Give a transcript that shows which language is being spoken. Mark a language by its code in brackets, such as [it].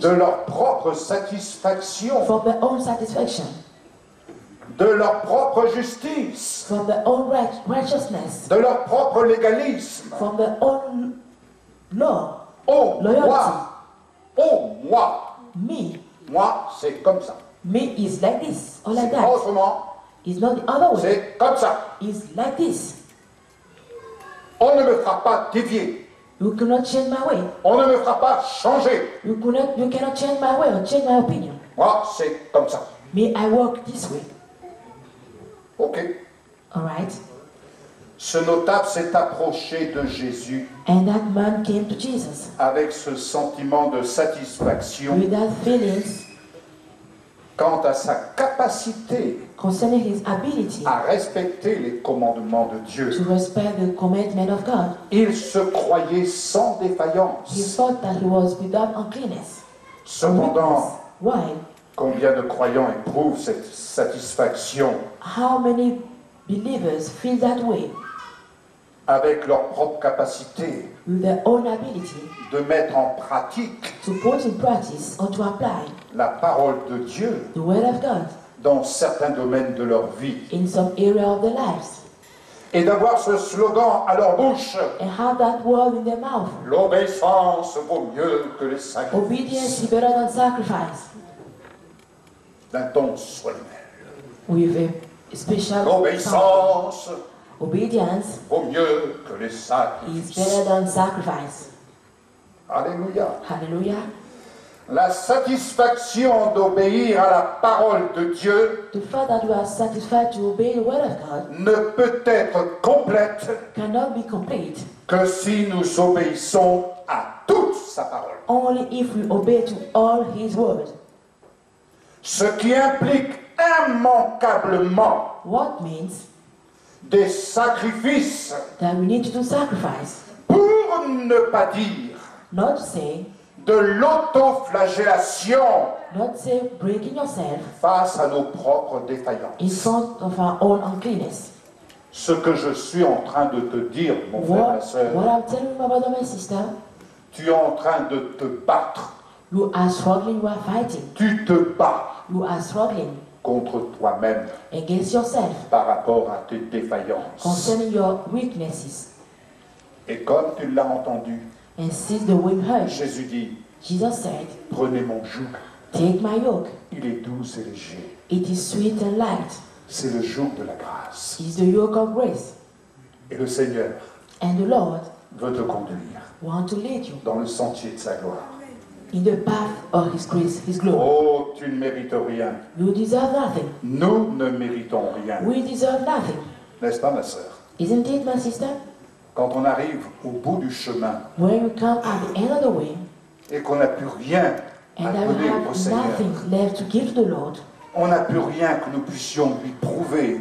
[fr] de leur propre satisfaction, [en] from their own satisfaction, [fr] de leur propre justice, [en] from their own righteousness, [fr] de leur propre légalisme? [en] from their own law, Oh, loyalty? [fr] moi, moi, c'est comme ça. [en] Me is like this, or like [fr] C'est [en] that. [fr] pas autrement, [en] It's not the other way. [fr] c'est comme ça. [en] It's like this. [fr] On ne me fera pas dévier. [en] You cannot change my way. [fr] On ne me fera pas changer. [en] You cannot change my way or change my opinion. [fr] Moi, c'est comme ça. [en] Me, I walk this way. Ok. Alright? [fr] Ce notable s'est approché de Jésus [en] And that man came to Jesus [fr] avec ce sentiment de satisfaction [en] with that feelings [fr] quant à sa capacité [en] concerning his ability [fr] à respecter les commandements de Dieu. [en] to respect the commandment of God. [fr] Il se croyait sans [en] He [fr] défaillance. [en] thought that he was without uncleanness. [fr] Cependant, [en] Why? [fr] combien de croyants éprouvent cette satisfaction [en] How many believers feel that way [fr] avec leur propre capacité [en] with their own ability [fr] de mettre en pratique [en] to put in practice or to apply [fr] la parole de Dieu [en] the word of God [fr] dans certains domaines de leur vie [en] in some area of their lives [fr] et d'avoir ce slogan à leur bouche: [en] and have that word in their mouth? [fr] l'obéissance vaut mieux que les sacrifices, [en] Obedience is better than sacrifice, [fr] d'un ton solennel. [en] with a special sound. [fr] L'obéissance [en] Obedience [fr] vaut mieux que les [en] is [fr] sacrifices. [en] better than sacrifice. [fr] Alléluia. [en] Hallelujah. [fr] La satisfaction d'obéir à la parole de Dieu [en] The fact that we are satisfied to obey the word of God [fr] ne peut être complète [en] cannot be complete [fr] que si nous obéissons à toute sa parole. [en] only if we obey to all his word. [fr] Ce qui implique immanquablement [en] What means [fr] des sacrifices, [en] that we need to do sacrifice, [fr] pour ne pas dire [en] not say, [fr] de l'autoflagellation [en] not say breaking yourself [fr] face à nos propres [en] in [fr] défaillances. [en] front of our own uncleanness. [fr] Ce que je suis en train de te dire, mon frère, ma [en] What [fr] soeur, [en] I'm telling you, my brother, my sister, [fr] tu es en train de te battre. [en] you are struggling, you are fighting, [fr] Tu te bats [en] you are struggling [fr] contre toi-même [en] against yourself [fr] par rapport à tes défaillances. [en] concerning your weaknesses. [fr] Et comme tu l'as entendu, [en] And since the wind heard, [fr] Jésus dit, [en] Jesus said, [fr] prenez mon joug, [en] take my yoke. [fr] il est doux et léger. [en] It is sweet and light. [fr] C'est le joug de la grâce. [en] It's the yoke of grace. [fr] Et le Seigneur [en] And the Lord [fr] veut te conduire [en] wants to lead you [fr] dans le sentier de sa gloire. [en] in the path of his grace, his glory. [fr] Oh, tu ne mérites rien. [en] You deserve nothing. [fr] Nous ne méritons rien. [en] We deserve nothing. [fr] N'est-ce pas, ma sœur? [en] Isn't it, my sister? [fr] Quand on arrive au bout du chemin [en] When you come at the end of the way, [fr] et qu'on n'a plus rien à [en] and I will [fr] donner au [en] have [fr] Seigneur, [en] nothing left to give to the Lord, [fr] on n'a plus rien que nous puissions lui prouver,